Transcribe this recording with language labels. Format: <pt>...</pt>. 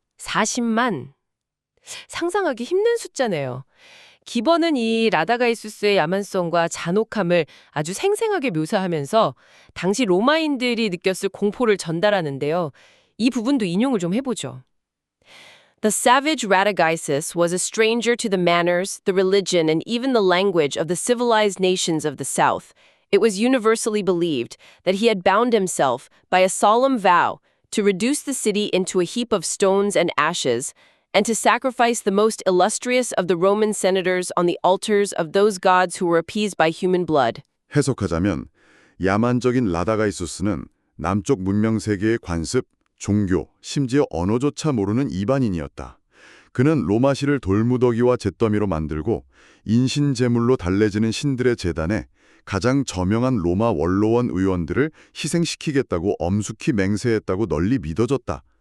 <ko>40만. 상상하기 힘든 숫자네요. 기번은 이 라다가이수스의 야만성과 잔혹함을 아주 생생하게 묘사하면서 당시 로마인들이 느꼈을 공포를 전달하는데요. 이 부분도 인용을 좀 해보죠.</ko> <en>The savage Radagaisus was a stranger to the manners, the religion, and even the language of the civilized nations of the south. It was universally believed that he had bound himself by a solemn vow to reduce the city into a heap of stones and ashes, and to sacrifice the most illustrious of the Roman senators on the altars of those gods who were appeased by human blood.</en> <ko>해석하자면 야만적인 라다가이수스는 남쪽 문명 세계의 관습, 종교, 심지어 언어조차 모르는 이반인이었다. 그는 로마시를 돌무더기와 잿더미로 만들고 인신제물로 달래지는 신들의 제단에 가장 저명한 로마 원로원 의원들을 희생시키겠다고 엄숙히 맹세했다고 널리 믿어졌다.</ko>